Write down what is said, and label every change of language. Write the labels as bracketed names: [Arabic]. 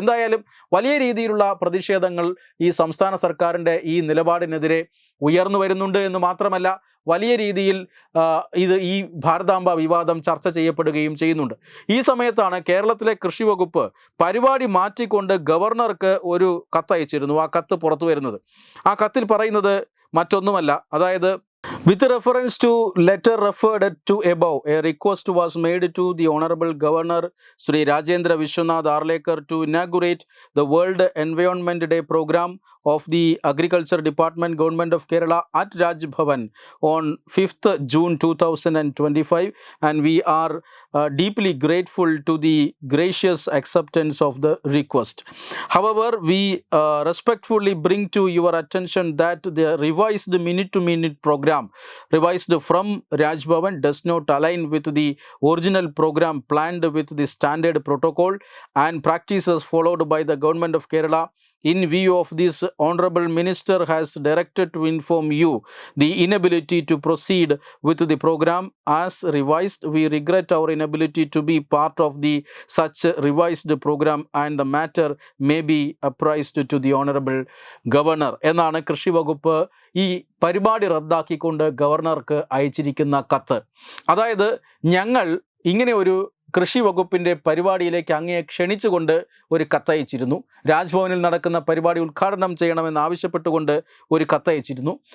[Malayalam] എന്തായാലും വലിയ രീതിയിലുള്ള പ്രതിഷേധങ്ങൾ ഈ സംസ്ഥാന സർക്കാരിൻ്റെ ഈ നിലപാടിനെതിരെ ഉയർന്നു വരുന്നുണ്ട് എന്ന് മാത്രമല്ല വലിയ രീതിയിൽ ഈ ഭാരതാംബ വിവാദം ചർച്ച ചെയ്യപ്പെടുകയും ചെയ്യുന്നുണ്ട്. ഈ സമയത്താണ് കേരളത്തിലെ കൃഷി വകുപ്പ് പരിപാടി മാറ്റിക്കൊണ്ട് ഗവർണർക്ക് ഒരു കത്തയച്ചിരുന്നു. ആ കത്ത് പുറത്തു വരുന്നത്, ആ കത്തിൽ പറയുന്നത് മറ്റൊന്നുമല്ല. [English] അതായത് with reference to letter referred to above, a request was made to the Honorable Governor Sri Rajendra Vishwanath Arlekar to inaugurate the World Environment Day program of the Agriculture Department, Government of Kerala at Raj Bhavan on 5th June 2025, and we are deeply grateful to the gracious acceptance of the request. However, we respectfully bring to your attention that the revised minute-to-minute program revised from Raj Bhavan does not align with the original program planned with the standard protocol and practices followed by the Government of Kerala. In view of this, Honorable Minister has directed to inform you the inability to proceed with the program as revised. We regret our inability to be part of the such revised program and the matter may be apprised to the Honorable Governor. [Malayalam] എന്നാണ് കൃഷി വകുപ്പ് ഈ പരിപാടി റദ്ദാക്കിക്കൊണ്ട് ഗവർണർക്ക് അയച്ചിരിക്കുന്ന കത്ത്. അതായത് ഞങ്ങൾ ഇങ്ങനെ ഒരു കൃഷി വകുപ്പിൻ്റെ പരിപാടിയിലേക്ക് അങ്ങയെ ക്ഷണിച്ചുകൊണ്ട് ഒരു കത്തയച്ചിരുന്നു. രാജ്ഭവനിൽ നടക്കുന്ന പരിപാടി ഉദ്ഘാടനം ചെയ്യണമെന്ന് ആവശ്യപ്പെട്ടുകൊണ്ട് ഒരു കത്തയച്ചിരുന്നു.